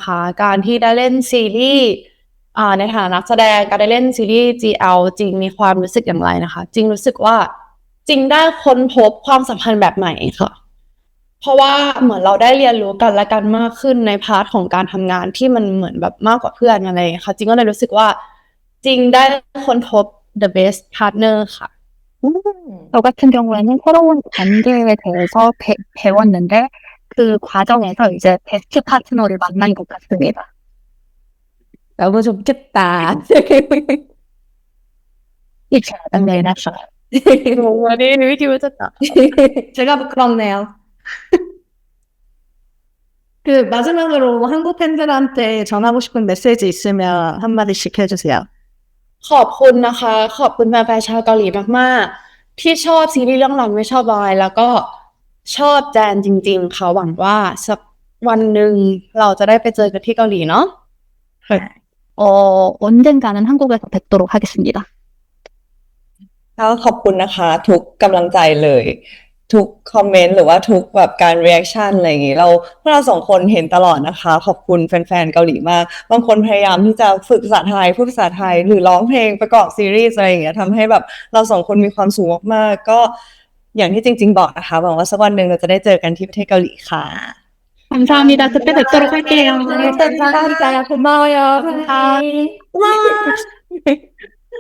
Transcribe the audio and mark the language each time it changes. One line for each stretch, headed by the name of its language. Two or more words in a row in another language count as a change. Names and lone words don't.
Thai: ค่ะสำหรับจริงนะคะการที่ได้เล่นซีรีส์ในฐานะนักแสดงการได้เล่นซีรีส์ GL จริงมีความรู้สึกอย่างไรนะคะ จริงรู้สึกว่าจริงได้ค้นพบความสัมพันธ์แบบใหม่ค่ะ เพราะว่าเหมือนเราได้เรียนรู้กันและกันมากขึ้นในพาร์ทของการทำงานที่มันเหมือนแบบมากกว่าเพื่อนอะไรอย่างเงี้ยค่ะจริงก็เลยรู้สึกว่าจริงได้ค้นพบ
English: the best partner
Thai: ค่ะ
Korean: 저 같은 경우에는 새로운 관계에 대해서 배웠는데 그 과정에서 이제 베스트 파트너를 만난 것 같습니다. 너무 좋겠다. 이제 네, 나서.
Thai: วันนี้ไม่คิดว่าจะตอบ
Korean: 제가 부끄럽네요. 그 마지막으로 한국 팬들한테 전하고 싶은 메시지 있으면 한마디씩 해주세요.
Thai: ขอบคุณนะคะ ขอบคุณแฟนๆชาวเกาหลีมากๆที่ชอบซีรีส์เรื่องรันไม่ชอบบอยแล้วก็ชอบแจนจริงๆค่ะหวังว่าสักวันหนึ่งเราจะได้ไปเจอกันที่เกาหลีเนาะ
Korean: 언젠가는 한국에서 뵙도록 하겠습니다.
Thai: แล้วขอบคุณนะคะทุกกำลังใจเลย ทุกคอมเมนต์หรือว่าทุกแบบการ reaction อะไรอย่างงี้พวกเราสองคนเห็นตลอดนะคะ ขอบคุณแฟนๆเกาหลีมากบางคนพยายามที่จะฝึกภาษาไทยพูดภาษาไทยหรือร้องเพลงประกอบซีรีส์อะไรอย่างเงี้ยทำให้แบบเราสองคนมีความสุขมากๆก็อย่างที่จริงๆบอกนะคะหวังว่าสักวันหนึ่งเราจะได้เจอกันที่ประเทศเกาหลีค่ะ
Korean: 감사합니다. 그때 뵙도록 할게요. 감사합니다. 고마워요. 감사합니다.